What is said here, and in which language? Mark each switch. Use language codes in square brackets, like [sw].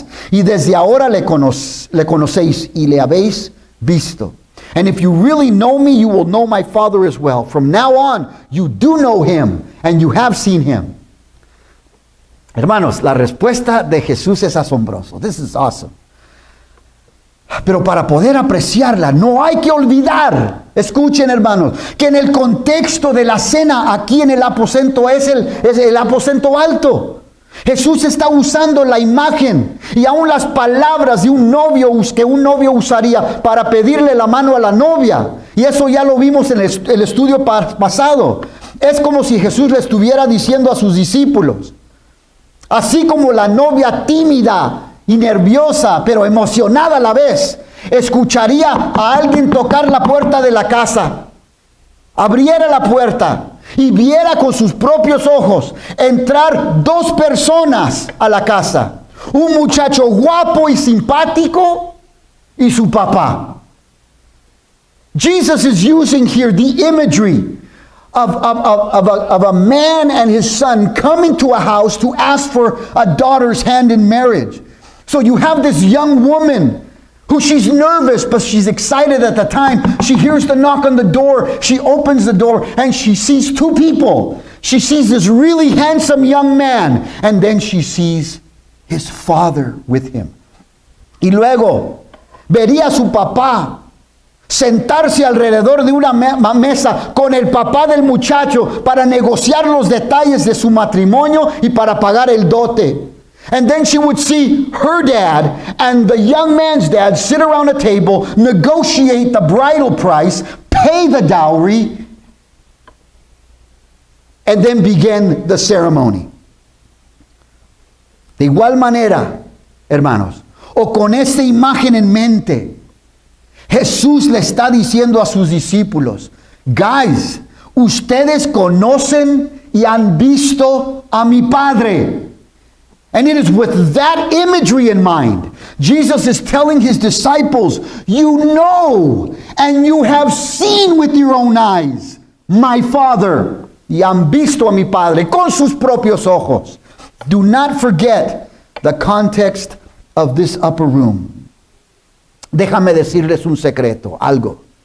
[es] Y desde ahora le conocéis y le habéis visto. [en] And if you really know me, you will know my Father as well. From now on, you do know him and you have seen him. [es] Hermanos, la respuesta de Jesús es asombroso. [en] This is awesome. [es] Pero para poder apreciarla, no hay que olvidar, escuchen hermanos, que en el contexto de la cena aquí en el aposento es el aposento alto. Jesús está usando la imagen y aún las palabras de un novio que un novio usaría para pedirle la mano a la novia. Y eso ya lo vimos en el estudio pasado. Es como si Jesús le estuviera diciendo a sus discípulos, así como la novia tímida y nerviosa, pero emocionada a la vez, escucharía a alguien tocar la puerta de la casa, abriera la puerta y viera con sus propios ojos entrar dos personas a la casa, un muchacho guapo y simpático y su papá. [en] Jesus is using here the imagery of a man and his son coming to a house to ask for a daughter's hand in marriage. So you have this young woman who she's nervous, but she's excited at the time. She hears the knock on the door. She opens the door and she sees two people. She sees this really handsome young man, and then she sees his father with him. [es] Y luego vería a su papá sentarse alrededor de una mesa con el papá del muchacho para negociar los detalles de su matrimonio y para pagar el dote. [en] And then she would see her dad and the young man's dad sit around a table, negotiate the bridal price, pay the dowry, and then begin the ceremony. [es] De igual manera, hermanos, o con esta imagen en mente, Jesús le está diciendo a sus discípulos, guys, ustedes conocen y han visto a mi Padre. [en] And it is with that imagery in mind, Jesus is telling his disciples, you know and you have seen with your own eyes my Father. [es] Y han visto a mi Padre con sus propios ojos. [en] Do not forget the context of this upper room. [es] Déjame decirles un secreto, algo.